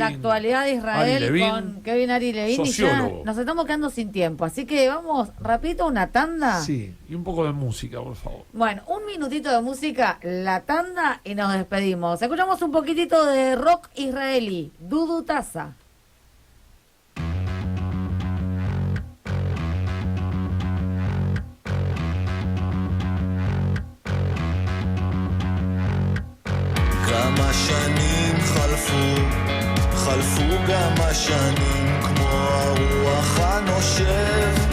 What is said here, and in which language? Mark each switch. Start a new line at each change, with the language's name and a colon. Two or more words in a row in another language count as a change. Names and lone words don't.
Spanish: la actualidad de Israel con Kevin Ari Levin, sociólogo. Y ya nos estamos quedando sin tiempo, así que vamos rapidito a una tanda. Sí, y un poco de música, por favor. Bueno, un minutito de música, la tanda, y nos despedimos. Escuchamos un poquitito de rock israelí, Dudu Taza.
Hebrew: כמה שנים חלפו גם השנים כמו הרוח הנושב